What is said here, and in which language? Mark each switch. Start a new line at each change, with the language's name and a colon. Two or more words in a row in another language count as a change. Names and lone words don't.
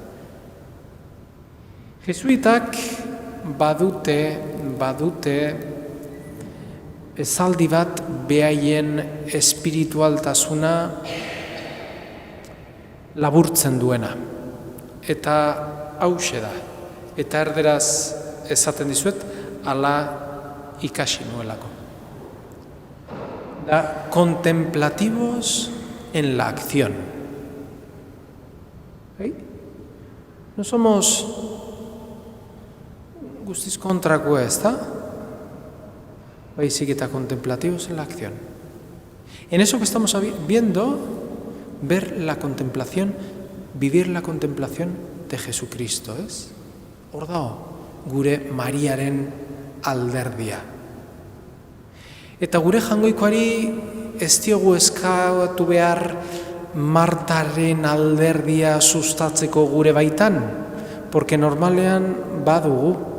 Basque: Jesuitak badute esaldi bat behaien espiritualtasuna laburtzen duena. Eta hauxe da. Eta erderaz esaten dizuet, ala ikasi nuelako.
Spanish: Da, contemplativos en la acción. No somos
Basque: guztiz kontrakoa, ezta? Baizik eta
Spanish: contemplativos en la acción. En eso que estamos viendo, ver la contemplación, vivir la contemplación de Jesucristo,
Basque: ez? Hor dago, gure Mariaren alderdia. Eta gure jangoikoari ez diogu eskatu behar Martaren alderdia sustatzeko gure baitan, porque normalean badugu.